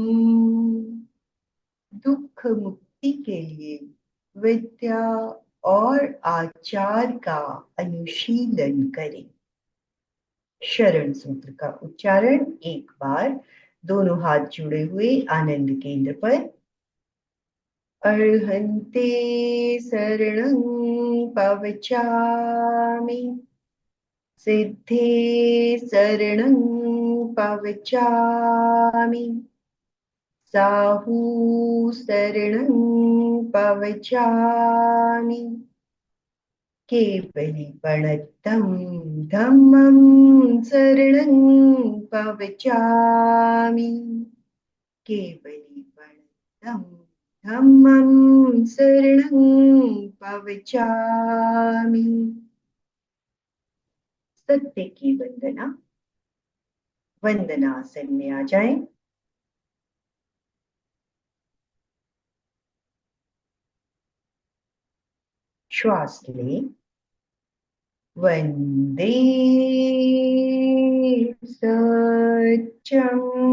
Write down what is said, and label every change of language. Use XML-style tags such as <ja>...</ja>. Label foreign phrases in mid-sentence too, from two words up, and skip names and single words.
<hi>दुख मुक्ति के लिए विद्या और आचार का अनुशीलन करें। शरण सूत्र का उच्चारण एक बार, दोनों हाथ जुड़े हुए आनंद केंद्र पर।</hi> <pra>अर्हन्ते शरणं पवचामि, सिद्धे शरणं पवचामि, साहू शरणं पवचामि, केवली प्रणतं धम्मं शरणं पवचामि, केवली प्रणतं धम्मं शरणं पवचामि।</pra> <hi>सत्य की वंदना। वंदनासन में आ जाएं। श्वास लें।</hi> <sa>वंदे सत्यम।</sa>